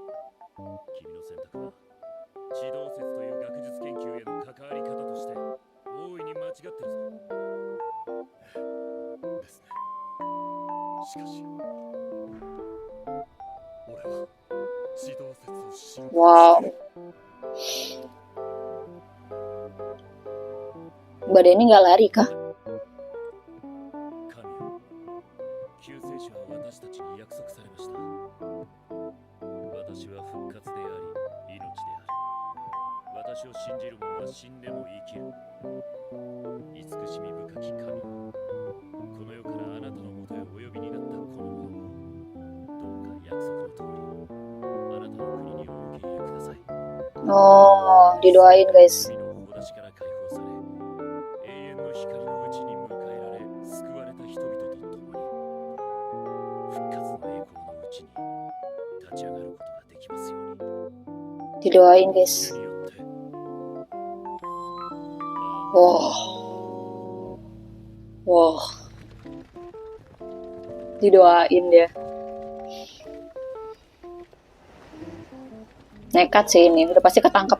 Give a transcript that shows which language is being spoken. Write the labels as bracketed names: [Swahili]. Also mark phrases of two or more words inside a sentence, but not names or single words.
[Japanese] 君の選択は、地動説という学術研究への関わり方として大いに間違ってるぞ。ですね。しかし俺は地動説を信仰 Wow. [Indonesian] Mbak Denny nggak lari kah? [Japanese] 神よ、救世主は私たちに約束されました。私は復活であり、命である。私を信じる者は死んでも生きる。慈しみ深き神、この世からあなたのもとへお呼びになったこの者を、どうか約束の通り、あなたの国にお受け入れください。 [Indonesian] Oh, didoain guys. [Japanese] 罪の棒しから解放され、永遠の光のうちに迎えられ、救われた人々と共に、復活の栄光のうちに立ち上がることができますように。 [Indonesian] Didoain guys. [Japanese] 主によって。 Wow. [Indonesian] Wow. Didoain dia. Nekat sih ini, udah pasti ketangkep.